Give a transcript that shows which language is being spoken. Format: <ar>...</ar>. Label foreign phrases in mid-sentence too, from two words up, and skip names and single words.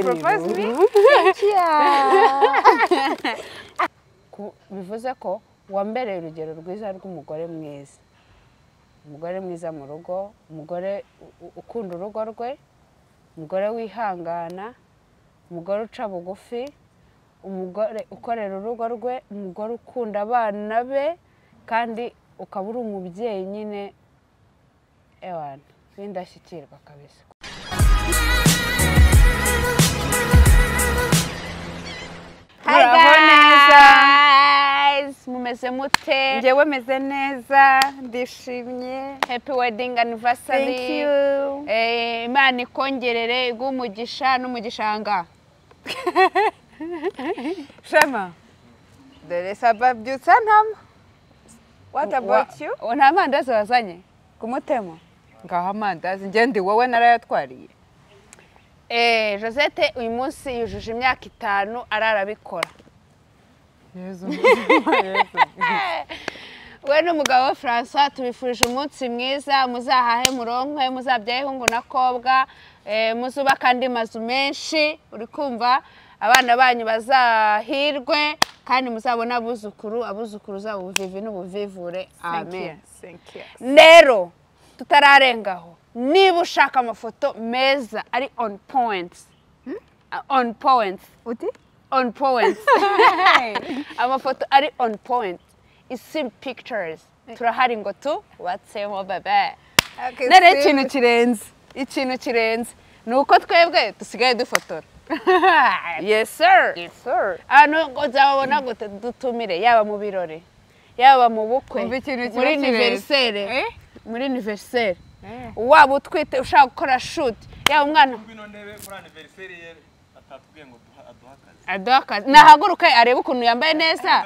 <rw>bivuze ko wambereye urugero rwiza rw'umugore mwiza, umugore mwiza mu rugo, umugore ukunda urugo rwe, umugore wihangana, umugore uca bugufi, umugore ukorera urugo rwe, umugore ukunda abana be kandi ukaba uri umubyeyi nyine ewana w'indashyikirwa kabisa.</rw> <en>Hi guys,</en> <rw>mumeze mute? Njyewe meze neza, ndishimye.</rw> <en>Happy wedding anniversary. Thank you.</en> <rw>Imana ikongerere igumugisha n'umugishanga. Shema. Dore sababyutsa ntama.</rw> <en>What about you?</en> <rw>Nta mandazi wazanye kumutema? Ngaho amandazi ngende wowe narayatwariye. Josette uyu munsi yujuje imyaka 5 ararabikora. Yezu. We n'umugabo François tubifurije umunsi mwiza, muzahahe muronkwe, muzabyaye hungu nakobwa, muzuba kandi mazu menshi, uri kumva abana banyu bazahirwe kandi muzabona abuzukuru zabo ubuvivi n'ubuvivure. Amen.</rw> <en>Thank you.</en> <rw>Rero tutararengaho niba ushaka amafoto meza ari</rw> <en>on points. On points.</en> <rw>Uti?</rw> <en>On points.</en> <rw>Amafoto ari</rw> <en>on point.</en> <rw>Isi pictures. Turahari ngo tu watsemo bebe. Nere ikintu kirenze. Nuko twebwe dusigaye dufotora.</rw> <en>Yes sir. Yes sir.</en> <rw>Ano ngo zabona gute dutumire yaba mu birori. Yaba mu bukwe. Muri anniversaire. Muri anniversaire. Waba utwite ushaka gukora shoot. Yaba umwana ngwino ndebe kuri anniversaire ye atatubwiye ngo aduhakaze. Aduhakaze. Nahaguruka arebe ukuntu yambaye neza.</rw>